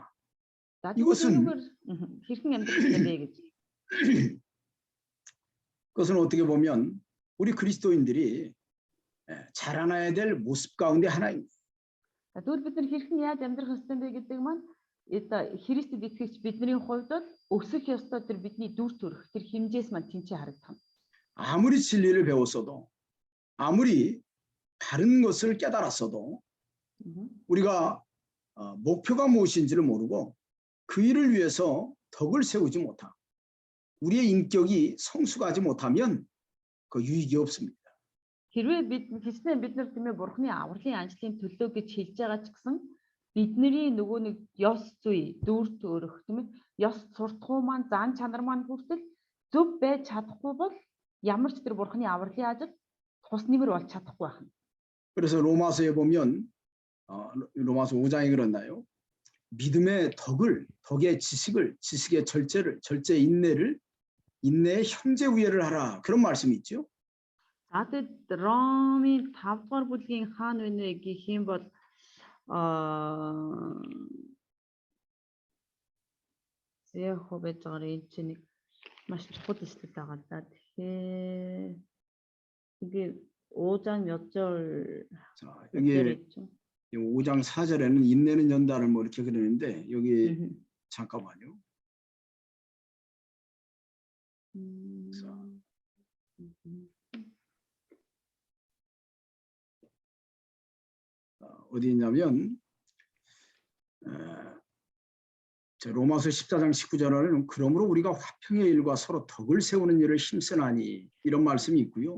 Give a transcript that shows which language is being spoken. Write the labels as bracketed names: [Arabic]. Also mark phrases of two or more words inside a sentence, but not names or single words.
[Mongolian] 이것은 хэрхэн амьдрах вэ гэж. [Korean] 그것은 어떻게 보면 우리 그리스도인들이 자라나야 될 모습 가운데 하나입니다. [Mongolian] Тэгвэл бид нар хэрхэн яаж амьдрах ёстой бэ гэдэг маань Христэд итгэгч бидний хувьд өсөх ёстой тэр бидний дүр төрх тэр хэмжээс маань тэнцээ харагдана. [Korean] 아무리 진리를 배웠어도 아무리 바른 것을 깨달았어도 우리가 목표가 무엇인지를 모르고 그 일을 위해서 덕을 세우지 못하고 우리의 인격이 성숙하지 못하면 그 유익이 없습니다. [Mongolian] Хэрвээ бид нар тиймээ Бурхны авралын ажлын төлөө гэж хэлж байгаа ч гэсэн бидний нөгөө нэг ёс зүй дүр төрх тийм ээ ёс суртахуун маань зан чанар маань хүртэл зөв байж чадахгүй бол ямар ч тэр Бурхны авралын ажил тус нэмэр болж чадахгүй байна. [Korean] 그래서 로마서에 보면 로마서 5장이 그런다요. 믿음의 덕의 지식을, 지식의 절제 인내를, 인내의 형제 우애를 하라. 그런 말씀이 있죠. [Mongolian] Тэгэд Ромын 5 дугаар бүлгийн хаана вэ гэх юм бол яг хобэж байгаа энэ чинь нэг маш чухал эслэл байгаа да. [Korean] Тэгэхээр 이게 5장 몇 절. 자, 여기 5장 4절에는 인내는 연단을 뭐 이렇게 그러는데 여기 잠깐만요. 어디 있냐면 로마서 14장 19절에는 그러므로 우리가 화평의 일과 서로 덕을 세우는 일을 힘쓰나니 이런 말씀이 있고요.